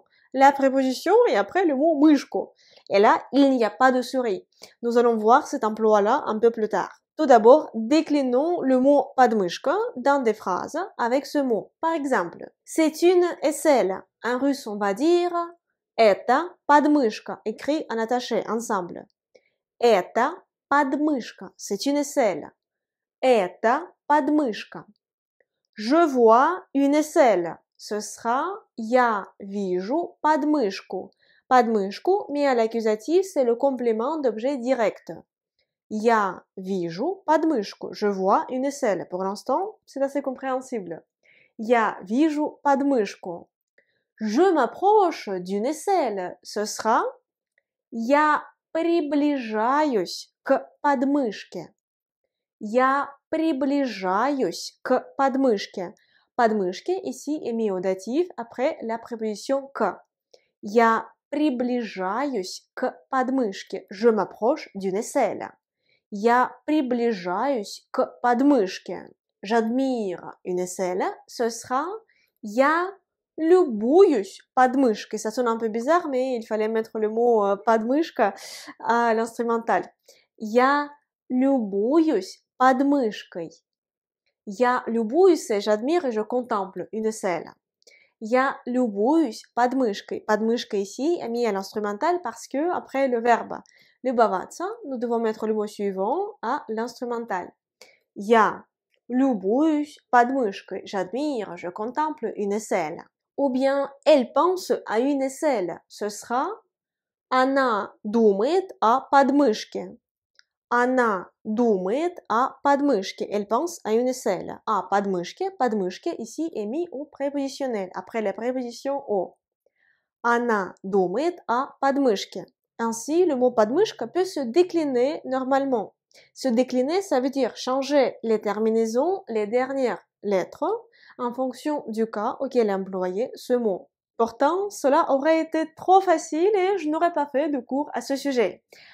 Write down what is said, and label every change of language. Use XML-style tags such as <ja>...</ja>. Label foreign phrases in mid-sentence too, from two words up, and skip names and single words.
<fr>La préposition et après le mot мышку. Et là, il n'y a pas de souris. Nous allons voir cet emploi-là un peu plus tard. Tout d'abord, déclinons le mot подмышка dans des phrases avec ce mot. Par exemple, c'est une aisselle. En russe, on va dire</fr> <ru>это подмышка,</ru> <fr>écrit en attaché ensemble.</fr> <ru>Это подмышка,</ru> <fr>c'est une aisselle.</fr> <ru>Это подмышка.</ru> <fr>Je vois une aisselle. Ce sera</fr> <ru>я вижу подмышку.</ru> <fr>Подмышку, mis à l'accusatif, c'est le complément d'objet direct.</fr> <ru>Я вижу подмышку.</ru> <fr>Je vois une aisselle. Pour l'instant, c'est assez compréhensible.</fr> <ru>Я вижу подмышку.</ru> <fr>Je m'approche d'une aisselle. Ce sera</fr> <ru>я приближаюсь к подмышке. Я приближаюсь к подмышке.</ru> <fr>Подмышке ici est mis au datif après la préposition к.</fr> <ru>Я приближаюсь к подмышке.</ru> <fr>Je m'approche d'une aisselle.</fr> <ru>Я приближаюсь к подмышке.</ru> <fr>J'admire une aisselle. Ce sera</fr> <ru>я любуюсь подмышкой.</ru> <fr>Ça sonne un peu bizarre, mais il fallait mettre le mot подмышка à l'instrumental.</fr> <ru>Я любуюсь подмышкой. Я любуюсь,</ru> <fr>c'est j'admire et je contemple une aisselle.</fr> <ru>Я любуюсь подмышкой. Подмышка</ru> <fr>ici est mis à l'instrumental parce que après le verbe любоваться, nous devons mettre le mot suivant à l'instrumental.</fr> <ru>Я любуюсь подмышкой.</ru> <fr>J'admire, je contemple une aisselle. Ou bien elle pense à une aisselle. Ce sera</fr> <ru>она думает о подмышке. Она думает о подмышке.</ru> <fr>Elle pense à une aisselle. À</fr> <ru>подмышке, подмышке</ru> <fr>ici est mis au prépositionnel, après la préposition au.</fr> <ru>Она думает о подмышке.</ru> <fr>Ainsi, le mot подмышка peut se décliner normalement. Se décliner, ça veut dire changer les terminaisons, les dernières lettres, en fonction du cas auquel employer ce mot. Pourtant, cela aurait été trop facile et je n'aurais pas fait de cours à ce sujet.</fr>